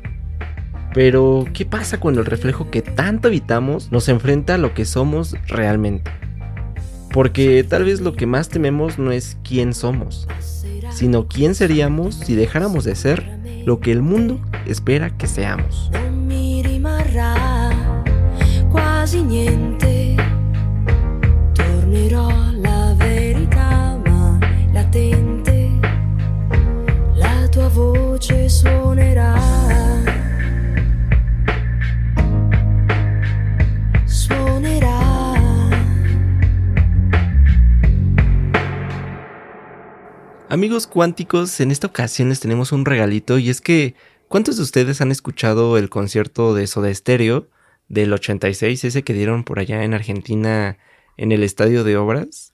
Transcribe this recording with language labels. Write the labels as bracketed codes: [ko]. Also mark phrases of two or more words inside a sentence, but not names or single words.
[es] Pero, ¿qué pasa cuando el reflejo que tanto evitamos nos enfrenta a lo que somos realmente? Porque tal vez lo que más tememos no es quién somos, sino quién seríamos si dejáramos de ser lo que el mundo espera que seamos. [it] Non mi rimarrà quasi niente, tornerò alla verità ma latente, la tua voce suonerà, suonerà. [es] Amigos cuánticos, en esta ocasión les tenemos un regalito y es que ¿cuántos de ustedes han escuchado el concierto de Soda Stereo del 86, ese que dieron por allá en Argentina en el Estadio de Obras?